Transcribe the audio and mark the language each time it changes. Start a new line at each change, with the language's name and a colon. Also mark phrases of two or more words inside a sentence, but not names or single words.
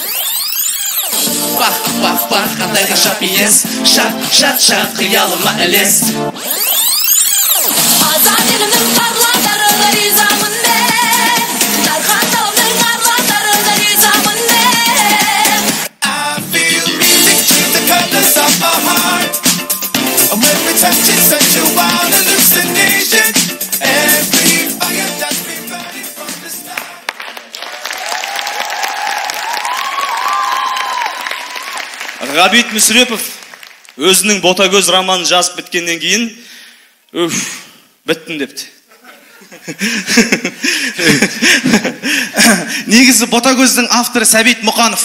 Kazakh: Бақ, қандай ғажап ес, шат, қиялыма ілес. Азат елімнің қарлатарына ризамын мен, дархан тауымның қарлатарына ризамын мен.
English: I feel music to the colors of my heart. When we touch it, such a wild hallucination. Every fire that we burning from the start.
Kazakh: Ғабит Мүсірепов өзінің Ботагөз романын жазып біткеннен кейін біттім депті. Негізі Ботагөздің авторы Сәбит Мұқанов.